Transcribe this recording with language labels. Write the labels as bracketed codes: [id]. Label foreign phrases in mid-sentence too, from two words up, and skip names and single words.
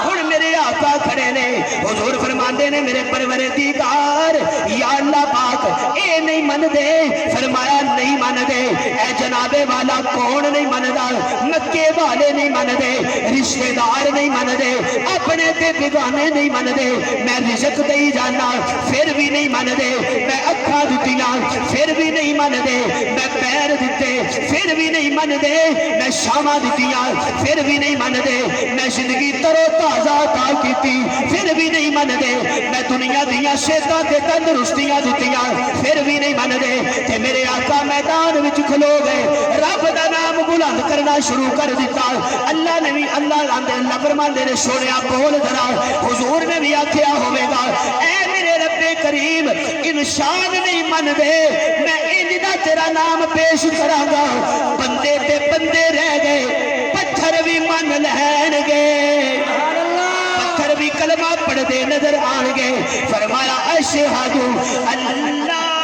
[pa] ہن میرے آقا کھڑے نے حضور فرماندے نے میرے پروردگار یا اللہ پاک اے نہیں من دے فرمایا نہیں من دے اے جناب والا کون نہیں مندا مکے والے نہیں من دے رشتہ دار نہیں من دے اپنے تے بیگانے نہیں من دے میں رزق دئی جانا پھر بھی نہیں من دے میں اکھاں دتیاں پھر بھی نہیں من دے میں پیر دتے پھر بھی نہیں من دے میں شاماں دتیاں پھر بھی نہیں من دے میں زندگی ترو تازہ عطا کیتی پھر بھی نہیں من دے میں دنیا دیاں صحتاں تے تندرستیاں دتیاں پھر بھی نہیں من دے تے میرے آقا میدان وچ کھلو گئے رب دا نام بلند کرنا شروع کر دیتا اللہ نے بھی اللہ فرماندے نے سونیا بول ذرا حضور نے بھی آکھیا ہوے گا اے میرے رب کریم انسان نہیں من دے میں انج دا تیرا نام پیش کراں گا بندے تے بندے رہ گئے پتھر بھی من لین گے پتھر بھی کلمہ پڑھ دے نظر آن گے فرمایا [ar] اشہد اللہ